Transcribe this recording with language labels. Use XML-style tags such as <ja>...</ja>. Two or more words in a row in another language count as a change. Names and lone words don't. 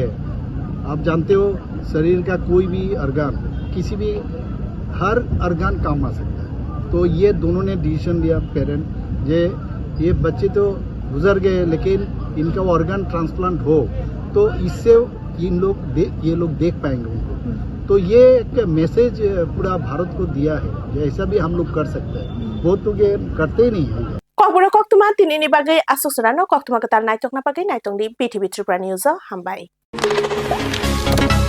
<hi>आप जानते हो शरीर का कोई भी ऑर्गन किसी भी हर ऑर्गन काम आ सकता है, तो ये दोनों ने डिसीजन लिया पेरेंट ये बच्चे तो गुजर गए लेकिन इनका</hi> <en>organ transplant</en> <hi>हो तो इससे ये लोग देख पाएंगे उनको, तो ये एक मैसेज पूरा भारत को दिया है कि ऐसा भी हम लोग कर सकते हैं, बहुत लोग ये करते ही नहीं है।</hi> <trp>Kokboro koktuma tinini bagai asusrano koktuma ketal naitok na bagai naitong di BTভি ত্রিপুরা নিউজ হামবাই।</trp>